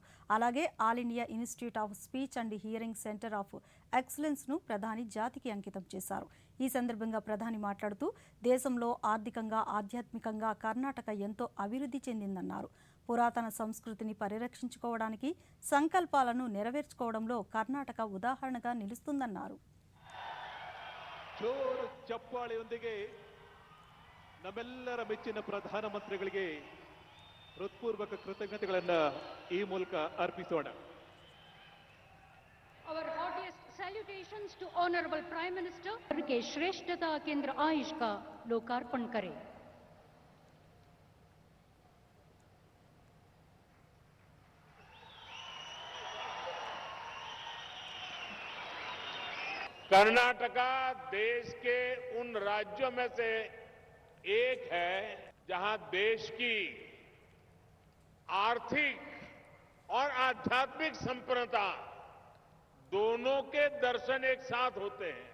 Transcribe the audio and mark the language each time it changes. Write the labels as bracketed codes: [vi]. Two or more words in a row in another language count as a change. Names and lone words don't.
[te] అలాగే ఆల్ ఇండియా ఇన్స్టిట్యూట్ ఆఫ్ స్పీచ్ అండ్ హియరింగ్ సెంటర్ ఆఫ్ ఎక్సలెన్స్ను ప్రధాని జాతికి అంకితం చేశారు. ఈ సందర్భంగా ప్రధాని మాట్లాడుతూ దేశంలో ఆర్థికంగా ఆధ్యాత్మికంగా కర్ణాటక ఎంతో అభివృద్ధి చెందిందన్నారు. పురాతన సంస్కృతిని పరిరక్షించుకోవడానికి సంకల్పాలను నెరవేర్చుకోవడంలో కర్ణాటక ఉదాహరణగా నిలుస్తుందన్నారు. [kn] ಜೋರು ಚಪ್ಪಾಳೆಯೊಂದಿಗೆ ನಮ್ಮೆಲ್ಲರ ಮೆಚ್ಚಿನ ಪ್ರಧಾನಮಂತ್ರಿಗಳಿಗೆ ಹೃತ್ಪೂರ್ವಕ ಕೃತಜ್ಞತೆಗಳನ್ನು ಈ ಮೂಲಕ ಅರ್ಪಿಸೋಣ. [en] Our heartiest salutations to Honorable Prime Minister [hi] के श्रेष्ठता केंद्र आयुष का लोकार्पण करें. कर्नाटका देश के उन राज्यों में से एक है जहां देश की आर्थिक और आध्यात्मिक संपन्नता दोनों के दर्शन एक साथ होते हैं.